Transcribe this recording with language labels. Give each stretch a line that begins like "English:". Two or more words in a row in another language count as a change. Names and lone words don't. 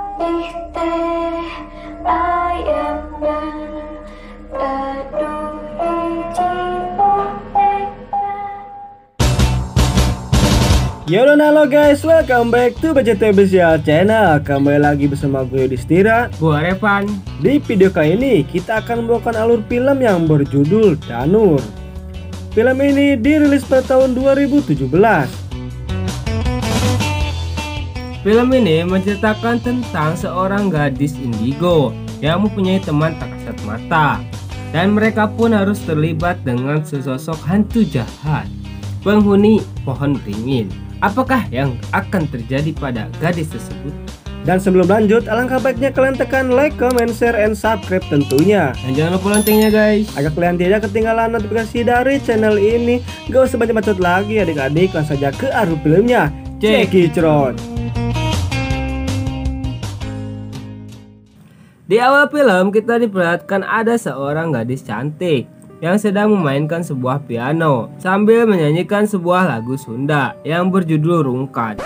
Indonesian: putih teh ayam dan teduh jiwa.
English: Yo halo guys, welcome back to BCT Official Channel.
Indonesian: Kembali lagi bersama gue Yudhistira, gue Revan. Di video kali ini kita akan membawakan alur film yang berjudul Danur. Film ini dirilis pada tahun 2017. Film ini menceritakan tentang seorang gadis indigo yang mempunyai teman tak kasat mata, dan mereka pun harus terlibat dengan sesosok hantu jahat, penghuni pohon beringin. Apakah yang akan terjadi pada gadis tersebut? Dan sebelum lanjut, alangkah baiknya kalian tekan
English: like, comment, share, and subscribe
Indonesian: tentunya. Dan jangan lupa loncengnya guys, agar kalian tidak ketinggalan notifikasi dari channel ini. Gak usah banyak bacot lagi adik-adik, langsung saja ke alur filmnya. Cekicrot. Di awal film kita diperlihatkan ada seorang gadis cantik yang sedang memainkan sebuah piano sambil menyanyikan sebuah lagu Sunda yang berjudul Rungkat.